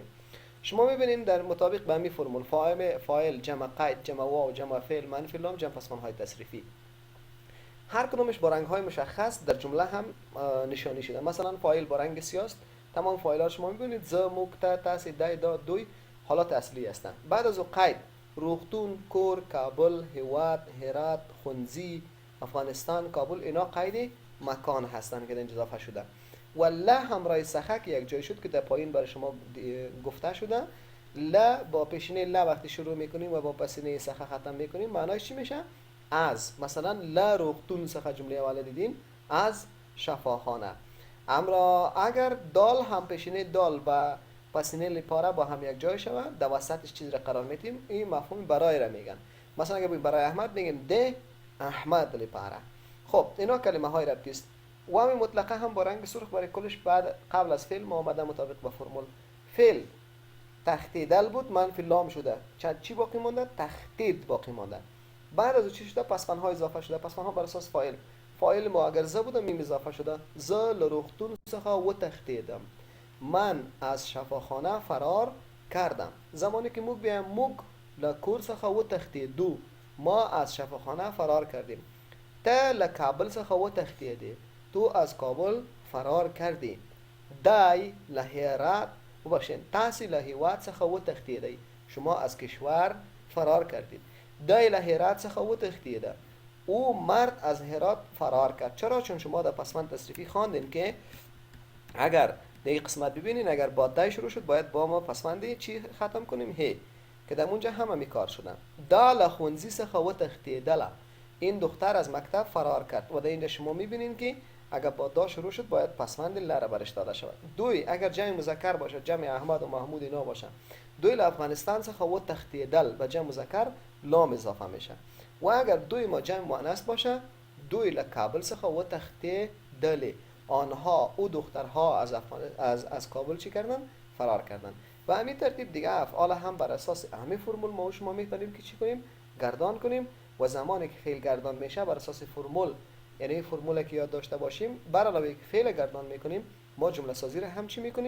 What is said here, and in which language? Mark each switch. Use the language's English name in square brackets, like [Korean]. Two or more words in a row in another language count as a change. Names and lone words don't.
[Persian] شما میبینید در مطابق به همین فرمول فاعل جمع قید جمع واو جمع فعل منفی لام جمع پسوندهای تصریفی، هر کدومش با رنگ های مشخص در جمله هم نشانی شده. مثلا فاعل با رنگ سیاه است. تمام فاعل ها شما میبینید [Pashto] ز، موک، ت، تاس، دای، دا، دوی [Persian] حالات اصلی هستند. بعد از قید [Pashto] روغتون، کور، [Persian] کابل، هوات، هرات، خنزی، افغانستان، کابل، اینا قید مکان هستند که در اضافه شده. و ل همراه سخه که یک جای شد که در پایین برای شما گفته شده. ل با پیشینه ل وقتی شروع میکنیم و با پسینه سخه ختم میکنیم، معناش چی میشه؟ از. مثلا [Pashto] ل روغتون سخه [Persian] جمله اول دیدین، از شفاخانه. امرا اگر دال هم پیشینه دال و پسینه لپاره با هم یک جای شود، در وسطش چیز را قرار میتیم، این مفهوم برای را میگن. مثلا اگر برای احمد میگیم [Pashto] ده احمد لپاره. [Persian] خب اینا کلمه های ربطی است. و همین مطلقه هم با رنگ سرخ برای کلش بعد قبل از فعل ما آمده مطابق با فرمول. فعل تختیدل بود، منفی لام شده، چی باقی مانده؟ تختید باقی مانده. بعد از چی شده؟ پسفندها اضافه شده. پسفندها بر اساس فاعل. فاعل ما اگر ز بوده میم اضافه شده. [Pashto] ز لروختون څخه و تختیدم. [Persian] من از شفاخانه فرار کردم. زمانی که [Pashto] موږ بیایم موږ له کور څخه و تختیدو، [Persian] ما از شفاخانه فرار کردیم. [Pashto] ته له کابل څخه و تختیدی، [Persian] تو از کابل فرار کردی. [Pashto] دای له هرات ببخشید تاسو له هیواد څخه و تختیدی، [Persian] شما از کشور فرار کردید. [Pashto] دای له هرات څخه و تختیده، [Persian] او مرد از هرات فرار کرد. چرا؟ چون شما در پسوند تصریفی خواندین که اگر در این قسمت ببینین اگر با دای شروع شد باید با ما پسوندی چی ختم کنیم؟ هی، که در اونجا هم همی کار شدن. [Pashto] دا له خونزی څخه و تختیدله، [Persian] این دختر از مکتب فرار کرد. و در اینجا شما میبینین که اگر با دا شروع شد باید پسوند لره برش داده شود. دوی اگر جمع مذکر باشه، جمع احمد و محمود اینا باشه، [Pashto] دوی له افغانستان څخه و تختیدل [Persian] و جمع مذکر لام اضافه میشه. و اگر دوی ما جمع مؤنث باشه، [Pashto] دوی له کابل څخه و تختیدل، [Persian] آنها او دخترها از کابل چی کردن؟ فرار کردن. و همین ترتیب دیگه افعال هم بر اساس همین فرمول ما و شما میتونیم که چی کنیم؟ گردان کنیم. و زمانی که فعل گردان میشه بر اساس فرمول، یعنی فرمولی که یاد داشته باشیم، بر علاوه که فعل گردان میکنیم ما جمله سازی را هم چی میکنیم؟